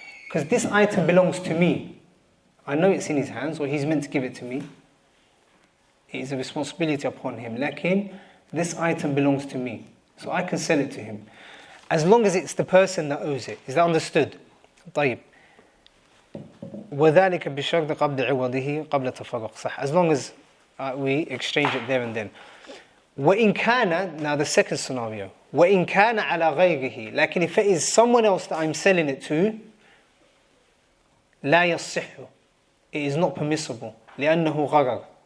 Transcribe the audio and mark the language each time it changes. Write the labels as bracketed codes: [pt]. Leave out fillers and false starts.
[en] Because this item belongs to me. I know it's in his hands, or he's meant to give it to me. It is a responsibility upon him. Lakin, this item belongs to me. So I can sell it to him. As long as it's the person that owes it. Is that understood? طيب. [ar] وذلك بشرط قبض عوضه قبل تفرق صح. [en] As long as we exchange it there and then. [ar] وإن كان, [en] now the second scenario. [ar] وإن كان على غيره. [en] Like if it is someone else that I'm selling it to, [ar] لا يصح. [en] It is not permissible. [ar] لأنه غرر.